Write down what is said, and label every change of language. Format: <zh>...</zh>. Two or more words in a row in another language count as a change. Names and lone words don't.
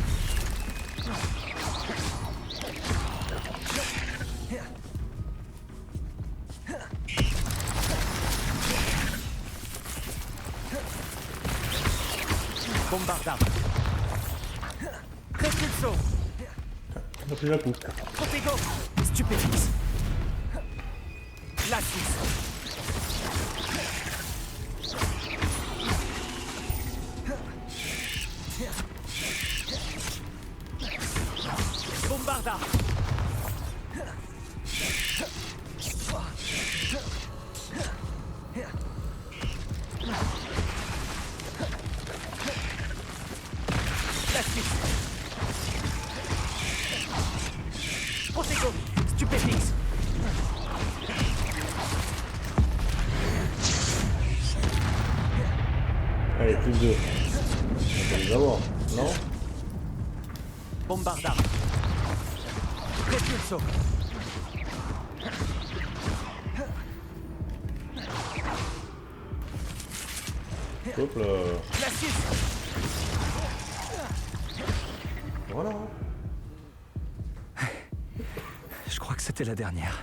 <fr>Bombarda. Repulso. On a pris la coupe. Protego. Stupéfixe. Glacis. Bombarda. Glacis. Protego. Stupéfix. Allez, plus de 2. On peut les avoir, non? Bombarda. Repulso. Hop là. Glacis. Voilà. Je crois que c'était la dernière.</fr>